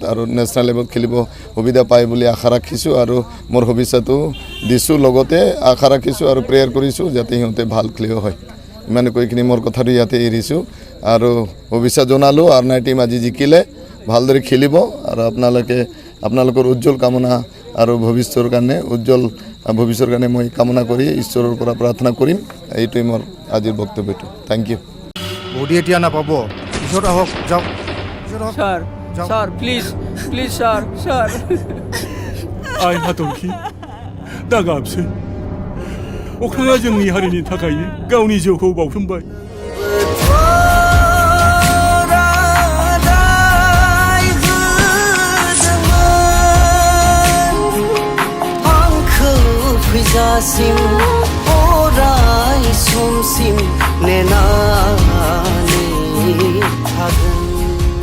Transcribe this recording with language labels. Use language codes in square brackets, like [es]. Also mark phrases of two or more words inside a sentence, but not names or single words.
[as] আৰু [en] national level [as] খেলিব সুবিধা পায় বুলি আশা ৰাখিছোঁ আৰু মোৰ শুভেচ্ছাটো দিছোঁ লগতে আশা ৰাখিছোঁ আৰু প্ৰেয়াৰ কৰিছোঁ যাতে সিহঁতে ভাল খেলুৱৈ হয় ইমানে কৈ কিনি মোৰ কথাটো ইয়াতে এৰিছোঁ আৰু শুভেচ্ছা জনালোঁ আৰনাই টিম আজি জিকিলে ভালদৰে খেলিব আৰু আপোনালোকৰ উজ্জ্বল কামনা আৰু ভৱিষ্যতৰ কাৰণে উজ্জ্বল ভৱিষ্যতৰ কাৰণে মই কামনা কৰি ঈশ্বৰৰ পৰা প্ৰাৰ্থনা কৰিম এইটোৱেই মোৰ আজিৰ বক্তব্যটো [en] thank you [as] বডি এতিয়া নাপাব পিছত আহক যাওক [en] sir sir please sir [brx] आइ हाथरखि दा गाबसै अख्राङा जोंनि हारिनि थाखायनो गावनि जिउखौ बाउसोमबाय फैजासिम अराय समसिम नेनानै थागोन